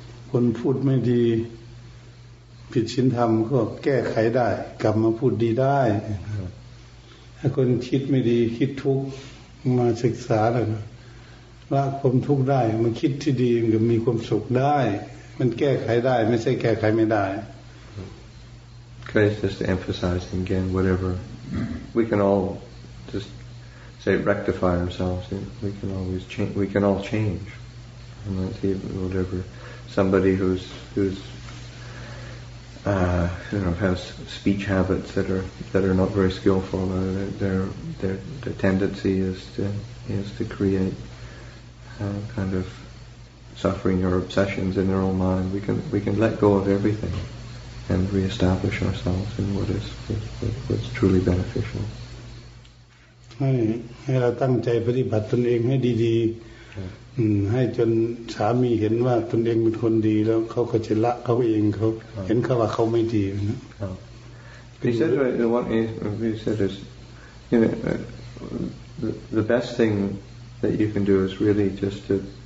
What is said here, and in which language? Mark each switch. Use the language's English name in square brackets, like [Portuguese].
[Thai] คนพูดไม่ดีผิดศีลธรรมก็แก้ไขได้กลับมาพูดดีได้ ถ้าคนคิดไม่ดีคิดทุกข์มาศึกษาแล้วละความทุกข์ได้มันคิดที่ดีมันก็มีความสุขได้มันแก้ไขได้ไม่ใช่แก้ไขไม่ได้ [English] Okay, just emphasizing again, whatever we can all just say rectify ourselves. We can always change. We can all change. And that's even whatever somebody who's has speech habits that are not very skillful. Their tendency is to create kind of suffering or obsessions in their own mind. We can let go of everything and reestablish ourselves in what's truly beneficial. [Thai] ให้เราตั้งใจปฏิบัติตนเองให้ดีๆให้จนสามีเห็นว่าตนเองเป็นคนดีแล้วเขาก็จะละเขาเองเขาเห็นเขาว่าเขาไม่ดีนะ [English] He said what he said is, the best thing that you can do is really just to